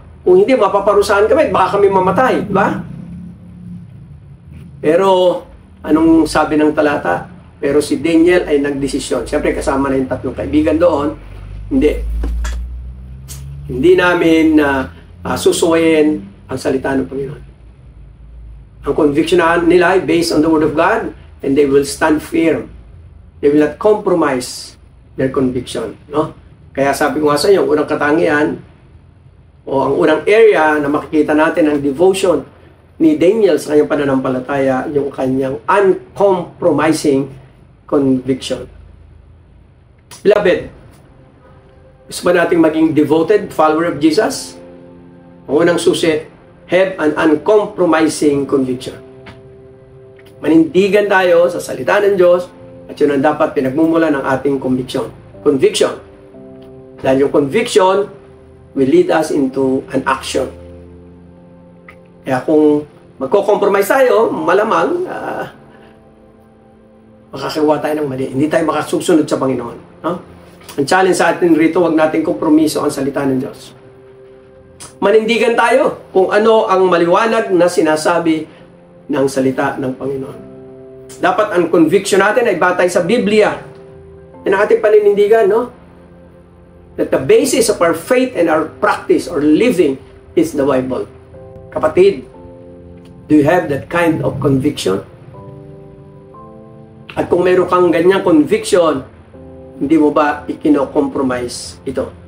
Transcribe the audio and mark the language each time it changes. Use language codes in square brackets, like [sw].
[tl] Kung hindi, mapaparusahan kami, baka kami mamatay, di ba? Pero, anong sabi ng talata? Pero si Daniel ay nagdesisyon. Siyempre, kasama na yung tatlong kaibigan doon. Hindi. Hindi namin susuwayin ang salita ng Panginoon. Ang conviction nila ay [en] based on the Word of God, and they will stand firm. They will not compromise their conviction. [tl] No? Kaya sabi ko nga sa inyo, ang unang katangian, o ang unang area na makikita natin ang devotion ni Daniel sa kanyang pananampalataya, yung kanyang uncompromising conviction. [en] Beloved, [tl] gusto ba nating maging [en] devoted follower of Jesus? [tl] Ang unang susi, [en] have an uncompromising conviction. [tl] Manindigan tayo sa salita ng Diyos at yun ang dapat pinagmumula ng ating conviction. [en] Conviction. [tl] Dahil yung [en] conviction will lead us into an action. [tl] Kaya kung magko-compromise tayo, malamang makakawa tayo ng mali. Hindi tayo makasusunod sa Panginoon. No? Ang challenge sa atin rito, huwag natin kompromiso ang salita ng Diyos. Manindigan tayo kung ano ang maliwanag na sinasabi ng salita ng Panginoon. Dapat ang conviction natin ay batay sa Biblia. Yan ang ating paninindigan, no? [en] That the basis of our faith and our practice or living is the Bible. Kapatid, do you have that kind of conviction? [tl] At kung meron kang ganyang conviction, hindi mo ba ikino-compromise ito?